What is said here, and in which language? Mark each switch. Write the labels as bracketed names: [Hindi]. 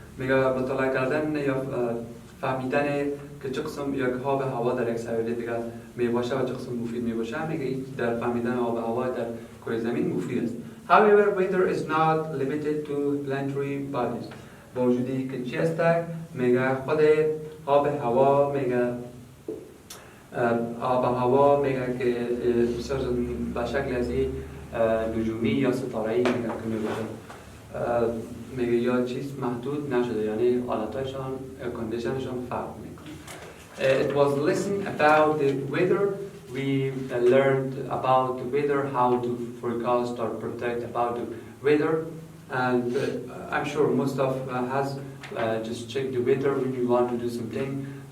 [Persian] میگه مطالعه کردن یا فهمیدن که چه قسم یک آب هوا در یک سیاره دیگر می باشه و چه قسم مفید می باشه میگه در فهمیدن آب هوا در کره زمین مفید است. [English] However, weather is not limited to planetary bodies. [Persian] با وجودی که چی است میگه خود آب هوا میگه آب هوا میگه که به شکل از نجومی یا ستاره‌ای میگه که می باشه میگه یا چیز محدود نشده یعنی حالتایشان کندیشنشان فرق میکنه. [English] It was listening about the weather. We learned about the weather, how to forecast or predict about the weather, and I'm sure most of us just check the weather when you want to do something.